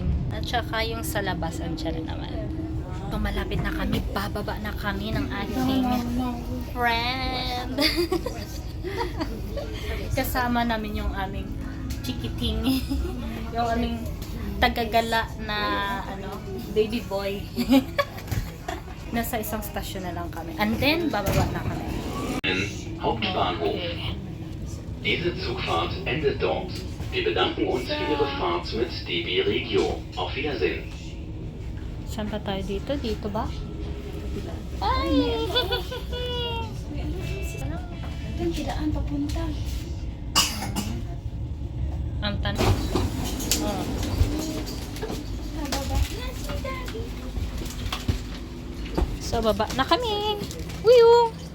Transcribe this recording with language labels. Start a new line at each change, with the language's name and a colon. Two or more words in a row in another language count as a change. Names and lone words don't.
Filipino: At saka yung sa labas, andyan na naman. So, malapit na kami, bababa na kami ng aking friend. Kasama namin yung aming chikiting, yung aming tagagala na baby boy. Nasa isang stasyon na lang kami.
English: And then,
Filipino: bababa na kami.
German: Hauptbahnhof. Diese Zugfahrt endet dort. Wir bedanken uns für Ihre Fahrt mit DB Regio. Auf Wiedersehen.
Filipino: Saan ba tayo dito? Dito ba? Ay! Doon kidaan papunta. Ang tanong. Oh. So, baba na kami. Wiyo!